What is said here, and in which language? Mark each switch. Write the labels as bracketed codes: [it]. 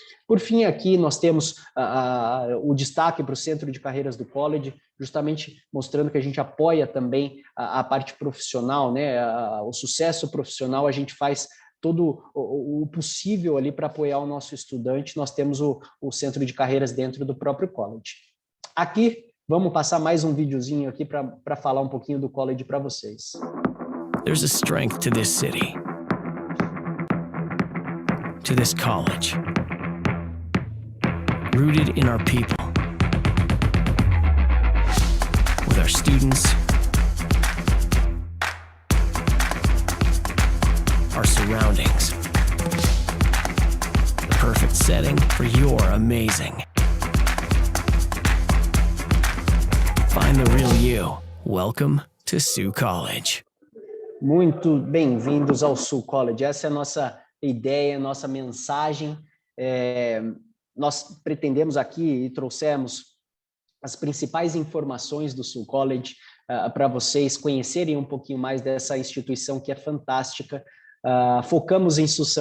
[pt] Por fim, aqui nós temos o destaque para o Centro de Carreiras do College, justamente mostrando que a gente apoia também a parte profissional, né? O sucesso profissional, a gente faz todo o possível ali para apoiar o nosso estudante. Nós temos o Centro de Carreiras dentro do próprio college. Aqui, vamos passar mais um videozinho aqui para falar um pouquinho do college para vocês. [en] There's a strength to this city, to this college, rooted in our people, with our students, our surroundings, the perfect setting for your amazing. Find the real you. Welcome to Sioux College. [pt] Muito bem-vindos ao Sioux College. Essa é a nossa ideia, a nossa mensagem. Nós pretendemos aqui e trouxemos as principais informações do Sioux College para vocês conhecerem um pouquinho mais dessa instituição que é fantástica. Focamos em Sault Ste.